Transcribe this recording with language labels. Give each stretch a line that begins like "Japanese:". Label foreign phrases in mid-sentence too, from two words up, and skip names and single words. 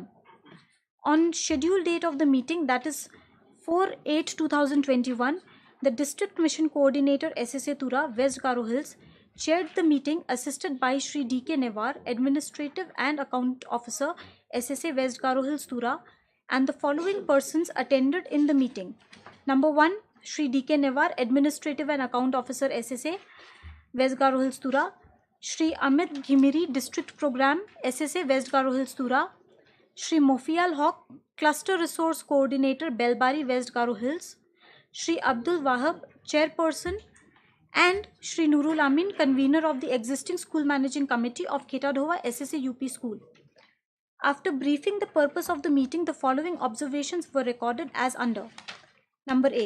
English: On scheduled date of the meeting, that is 4/8/2021, the District Mission Coordinator SSA Tura, West Garo Hills, chaired the meeting assisted by Shri D.K. Nevar, Administrative and Account Officer SSA West Garo Hills Tura, and the following persons attended in the meeting. Number 1, Shri D.K. Nevar, Administrative and Account Officer SSA West Garo Hills Tura, Shri Amit Ghimiri, District Program SSA West Garo Hills Tura, Shri Mofial Haq, Cluster Resource Coordinator Belbari West Garo Hills, Shri Abdul Wahab, Chairperson, and Shri Nurul Amin, Convener of the existing School Managing Committee of Ketadhova SSA UP School. After briefing the purpose of the meeting, the following observations were recorded as under. Number A.